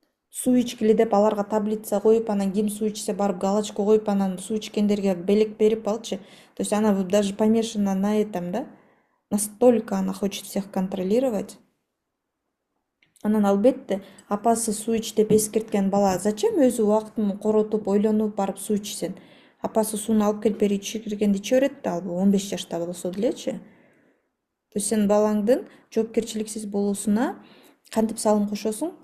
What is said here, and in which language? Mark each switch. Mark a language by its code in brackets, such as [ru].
[ky] Суу ичкиле деп аларга таблица коюп, анан ким суу ичсе барып галочка коюп, анан суу ичкендерге белек берип алчы. [ru] То есть она даже помешана на этом, да? Настолько она хочет всех контролировать. [ky] Анан албетте апасы суу ич деп эскерткен бала зачем өзү убактын коротуп, ойлонуп барып суу ичсин? Апасы сууну алып келип бери ичиргенди иче берет да, ал 15 жашта болсо делечи. [ru] То есть [ky] сен балаңдын жоопкерчиликсиз болуусуна кантип салым кошосуң?